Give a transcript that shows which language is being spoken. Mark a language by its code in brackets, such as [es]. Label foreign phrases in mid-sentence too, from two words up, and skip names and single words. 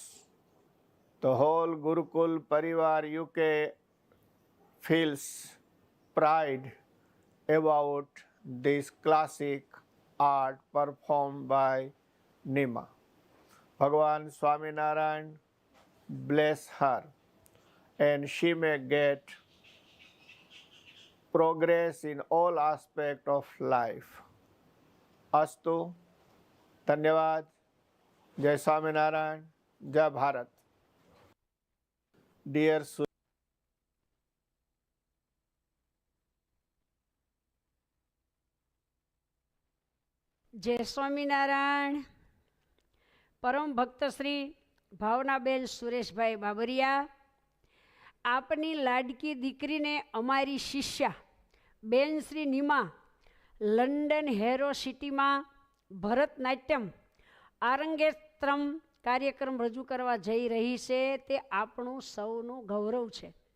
[en] The whole Gurukul Parivar UK feels pride about this classic art performed by Nima. Bhagavan Swaminarayan bless her and she may get progress in all aspects of life. [hi] Astu. धन्यवाद. जय स्वामीनारायण. जय भारत. [en] Dear [gu] જય સ્વામિનારાયણ. પરમ ભક્ત શ્રી ભાવનાબેન સુરેશભાઈ બાબરિયા, આપની લાડકી દીકરીને અમારી શિષ્યા બેન શ્રી નીમા લંડન હેરો સિટીમાં ભરતનાટ્યમ આરંગેત્રમ કાર્યક્રમ રજૂ કરવા જઈ રહી છે, તે આપણું સૌનું ગૌરવ છે.